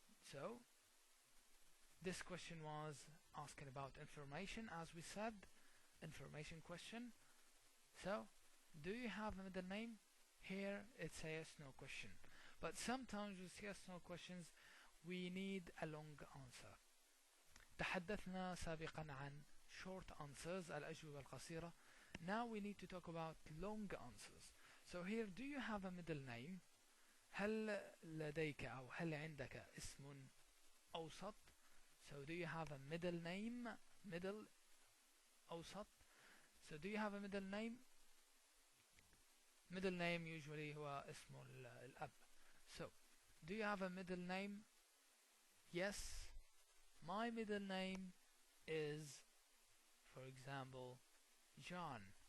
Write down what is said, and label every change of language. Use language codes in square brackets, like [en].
[en] So this question was asking about information, as we said, information question. So do you have a middle name? Here it's a yes no question, but sometimes with yes no questions we need a long answer. [ar] تحدثنا سابقا عن [en] short answers, [ar] الأجوبة القصيرة. [en] Now we need to talk about long answers. So here, do you have a middle name? [ar] هل لديك أو هل عندك اسم أوسط? [en] So do you have a middle name? Middle [ar] أوسط. [en] So do you have a middle name? Middle name usually [ar] هو اسم الأب. [en] So do you have a middle name? Yes, my middle name is, for example, John.